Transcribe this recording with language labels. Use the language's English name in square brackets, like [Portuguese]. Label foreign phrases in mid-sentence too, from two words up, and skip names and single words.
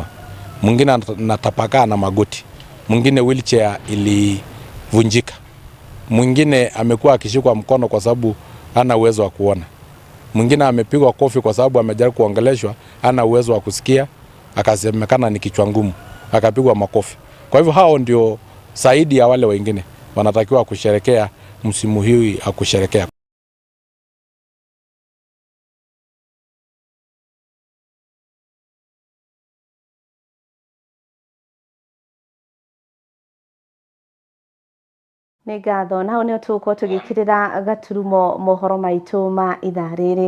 [Swahili] Mwingine anatapakaa na magoti, mwingine wheelchair ilivunjika, mwingine amekuwa akishikwa mkono kwa sababu hana uwezo wa kuona, mwingine amepigwa kofi kwa sababu amejaribu kuongeleshwa, hana uwezo wa kusikia, akasemekana ni kichwa ngumu, akapigwa makofi. Kwa hivyo hao ndio zaidi ya wale wengine wanatakiwa kusherekea msimu huu akusherekea. [Kikuyu] Nĩ ngatho na hau nĩho tũgũkorwo tũgĩkĩrĩra gaturumo mohoro maitũ ma ithaa rĩrĩ.